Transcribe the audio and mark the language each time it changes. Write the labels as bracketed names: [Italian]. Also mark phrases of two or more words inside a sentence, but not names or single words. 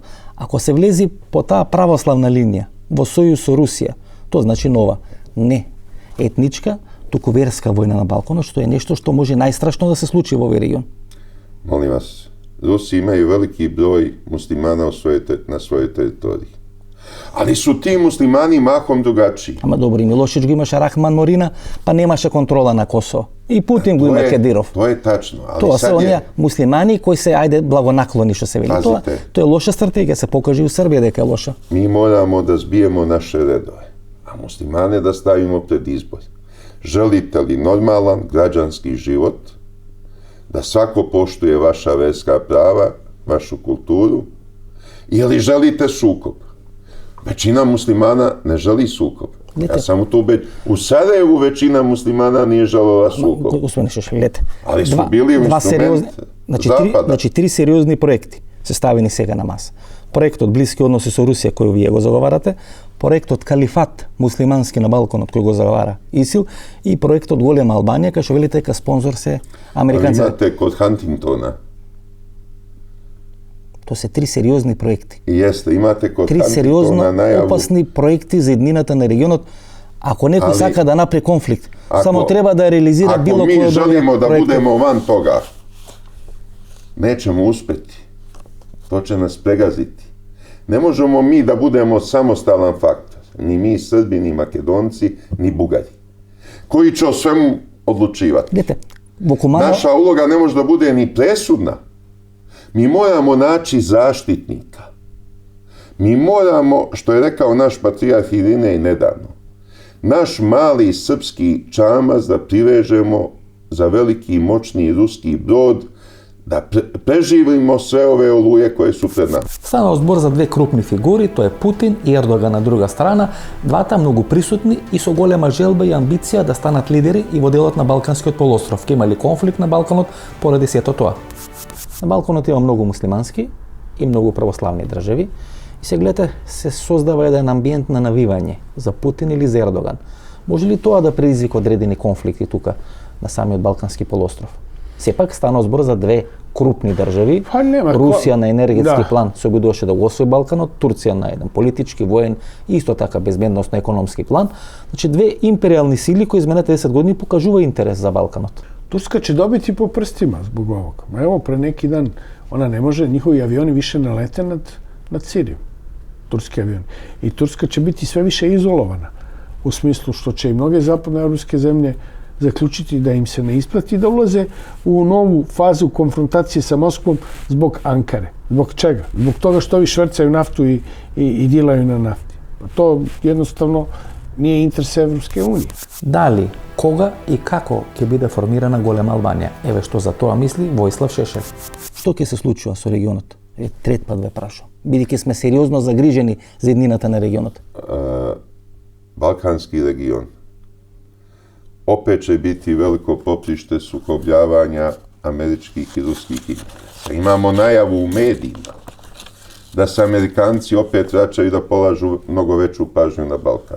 [Macedonian] Ако се влези по таа православна линија во сојуз со Русија, тоа значи нова, не етничка, туку верска војна на Балканот, што е нешто што може најстрашно да се случи во овој регион. [Serbian] Molim vas, Rusi imaju veliki broj muslimana na svojoj teritoriji. Ali su ti muslimani mahom drugačiji. [Macedonian] Ама добро, и Милошиć го имаше Рахман Морина, па немаше контрола на Косово. И Путин го има Кедиров. [Serbian] To je tačno, ali [Macedonian] Тоа се [Serbian] sad [Macedonian] оние [Serbian] je... [Macedonian] муслимани кои се ајде благонаклони што се вели. Тоа е лоша стратегија, се покаже и у Србија дека е лоша. [Serbian] Mi moramo da zbijemo naše redove, a muslimane da stavimo pred izbor. Želite li normalan građanski život, da svako poštuje vaša verska prava, vašu kulturu, ili želite sukob? Većina muslimana ne želi sukob. Ja sam u to u Sarajevu većina muslimana nije želela sukob. [Macedonian] Господине Шешелj, лете. [Serbian] Ali su bili instrument zapada. [Macedonian] Значи три сериозни проекти се ставени сега на маса. проектот Блиски односи со Русија кој вие го заговарате, проектот Калифат муслимански на Балканот кој го заговара ИСИЛ и проектот Голема Албанија кај што велите дека спонзор се американци. [Serbian] Имате код Хантингтона. [Macedonian] То се три сериозни проекти. [Serbian] Јесте, имате код [Macedonian] Три [Serbian] Хантингтона [Macedonian] сериозно [Serbian] најаву. [Macedonian] опасни проекти за еднината на регионот. Ако некој сака да направи конфликт, само треба да реализира било кој од [Serbian] Ако ми желимо да [Macedonian] проекти. [Serbian] будемо ван тога, nećemo uspeti. To će nas pregaziti. Ne možemo mi da budemo samostalan faktor. Ni mi Srbi, ni Makedonci, ni Bugari. Koji će o svemu odlučivati. [Macedonian] Гледате, буквално [Serbian] Naša uloga ne može da bude ni presudna. Mi moramo naći zaštitnika. Mi moramo, što je rekao naš patrijarh Irinej nedavno, naš mali srpski čamac da privežemo za veliki i moćni ruski brod, da preživimo sve ove oluje koje su pred nama. [Macedonian] станал збор за две крупни фигури, тоа е Путин и Ердоган на друга страна, двата многу присутни и со голема желба и амбиција да станат лидери и во делот на Балканскиот полуостров. Ке имали конфликт на Балканот поради сето тоа. На Балканот има многу муслимански и многу православни држави и се гледате се создава еден амбиент на навивање за Путин или за Ердоган. Може ли тоа да предизвика одредени конфликти тука на самиот Балкански полуостров? Сепак станал збор за две крупни држави. Па нема, Русија на енергетски да. план се обидуваше да го освои Балканот, Турција на еден политички, воен и исто така безбедносно економски план. Значи две империјални сили кои изминатите 10 години покажува интерес за Балканот. [Serbian] Турска će dobiti po prstima zbog ovoga. Evo, pre neki dan, ona ne može, njihovi avioni više ne lete nad Sirijom. Turski avioni. I Turska će biti sve više izolovana. U smislu što će i mnoge zapadnoevropske zemlje zaključiti da im se ne isplati da ulaze u novu fazu konfrontacije sa Moskvom zbog Ankare. Zbog čega? Zbog toga što ovi švercaju naftu i dilaju na nafti. To jednostavno nije interes Evropske unije. [Macedonian] Дали, кога и како ќе биде формирана Голема Албанија? Еве што за тоа мисли Војслав Шешел. Што ќе се случува со регионот? Трет пат ве прашувам. Бидејќи сме сериозно загрижени за еднината на регионот. [Serbian] Balkanski region opet će biti veliko poprište sukobljavanja američkih i ruskih interesa. Imamo najavu u medijima da se Amerikanci opet vraćaju da polažu mnogo veću pažnju na Balkan.